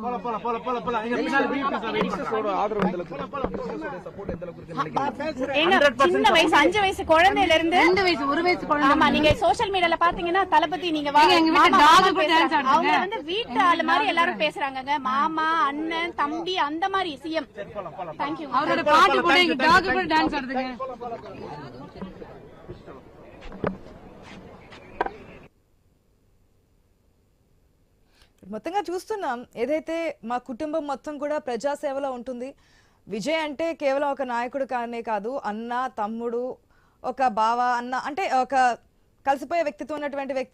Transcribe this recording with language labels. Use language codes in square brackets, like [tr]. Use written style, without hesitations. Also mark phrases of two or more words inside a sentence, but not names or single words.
[ta] சின்ன வயசு 5 வயசு குழந்தையில இருந்து 2 வயசு 1 வயசு குழந்தை. ஆமா, நீங்க [en] social media [ta] பாத்தீங்கன்னா தளபதி நீங்க அவங்க வீட்டு ஆளு மாதிரி எல்லாரும் பேசுறாங்க. மாமா, அண்ணன், தம்பி அந்த மாதிரி சிஎம். தேங்க்யூ. அவரோட பாட்டு கூட எங்க டாக் கூட டான்ஸ் ஆடுதுங்க. [te] మొత్తంగా చూస్తున్నాం ఏదైతే మా కుటుంబం మొత్తం కూడా ప్రజాసేవలో ఉంటుంది. విజయ్ అంటే కేవలం ఒక నాయకుడు కానే కాదు, అన్న, తమ్ముడు, ఒక బావ, అన్న అంటే ఒక కలిసిపోయే వ్యక్తిత్వం ఉన్నటువంటి వ్యక్తి.